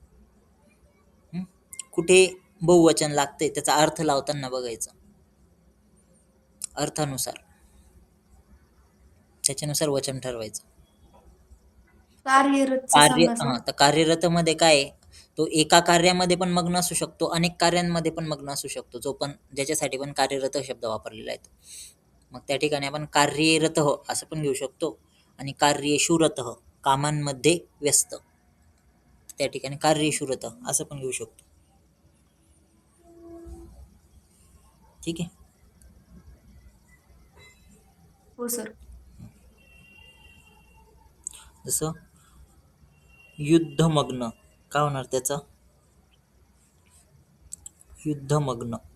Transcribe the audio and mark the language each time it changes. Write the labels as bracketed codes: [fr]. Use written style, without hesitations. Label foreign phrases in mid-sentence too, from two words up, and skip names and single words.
[mr] कुठे बहुवचन लागते त्याचा अर्थ लावताना बघायचा, अर्थानुसार त्याच्यानुसार वचन ठरवायचं. कार्यरतचं कार्य सांगा सर. तर कार्यरत मध्ये काय आहे, तो एका कार्यामध्ये पण मग्न असू शकतो, अनेक कार्यांमध्ये पण मग्न असू शकतो, जो पण ज्याच्यासाठी पण कार्यरत शब्द वापरलेला आहे. मग त्या ठिकाणी आपण कार्यरत असं पण घेऊ शकतो, आणि [sa] कार्येषु रतः [mr] कामांमध्ये व्यस्त, त्या ठिकाणी [sa] कार्येषु रतः [mr] असं पण घेऊ शकतो. ठीक आहे. हो सर. जसं युद्धमग्न काय होणार त्याचं, युद्धमग्न.